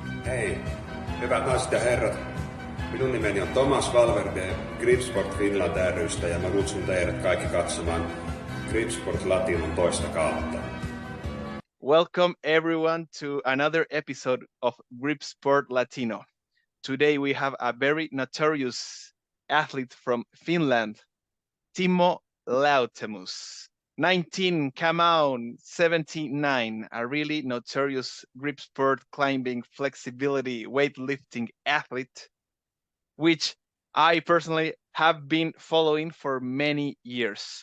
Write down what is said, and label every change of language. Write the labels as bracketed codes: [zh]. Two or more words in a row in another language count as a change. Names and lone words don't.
[fi] Hei, hyvät naiset ja herrat. Minun nimeni on Thomas Valverde Gripsport Finland ry:stä ja mä kutsun teidät kaikki katsomaan Gripsport Latinon toista kautta. [en] Welcome everyone to another episode of Gripsport Latino. Today we have a very notorious athlete from Finland, Timo Lauttamus. 19kamau79, a really notorious gripsport climbing, flexibility, weightlifting athlete, which I personally have been following for many years.